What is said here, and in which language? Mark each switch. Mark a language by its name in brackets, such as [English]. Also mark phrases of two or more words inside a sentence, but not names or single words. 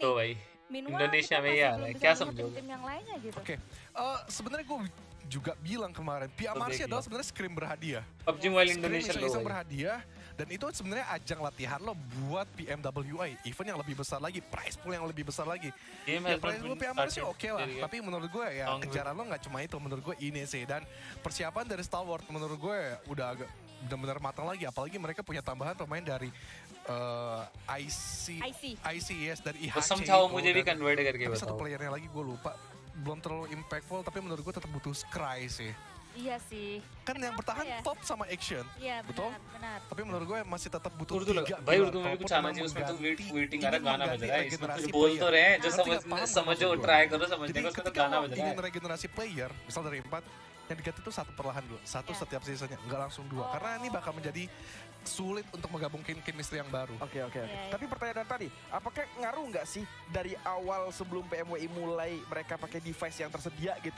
[Hindi] तो भाई Indonesia में ये आ रहा है, क्या समझोगे? [Indonesian] Tim yang lainnya gitu. Oke, sebenarnya gue juga bilang kemarin, PMRC adalah sebenarnya scrim berhadiah. PUBG Mobile Indonesia Scrim berhadiah, dan itu sebenarnya ajang latihan lo buat PMWI, event yang lebih besar lagi, [English] prize pool [Indonesian] yang lebih besar lagi. Ya [English] prize pool [Indonesian] PMRC oke lah, tapi menurut gue ya kejaran lo nggak cuma itu, menurut gue ini sih. Dan persiapan dari Star Wars menurut gue udah agak benar-benar matang lagi, apalagi mereka punya tambahan pemain dari ICS dari IHC. [Hindi] समझाओ मुझे भी convert करके [Indonesian] tapi [Hindi] बताओ. [Indonesian] satu playernya lagi gue lupa, belum terlalu impactful, tapi menurut gue tetap butuh Scry sih. Iya sih. Kan yang bertahan top sama Action, Iya, betul? benar. Tapi menurut gue masih tetap butuh [Hindi] उर्दू [Indonesian] tiga. [Hindi] लगा भाई, उर्दू में भी कुछ आना चाहिए, उसमें तो वेटिंग आ रहा, गाना बज रहा है, इसमें कुछ बोल तो रहे हैं, जो समझो, ट्राई करो समझने का, उसमें तो गाना बज रहा है। [Indonesian] Ingin regenerasi player, misal dari 4, yang diganti itu 1 perlahan dulu, 1 setiap seasonnya, nggak langsung 2, karena ini bakal menjadi sulit untuk menggabungkan chemistry yang baru. Oke. Tapi pertanyaan tadi, apakah ngaruh nggak sih dari awal sebelum PMWI mulai mereka pakai device yang tersedia gitu?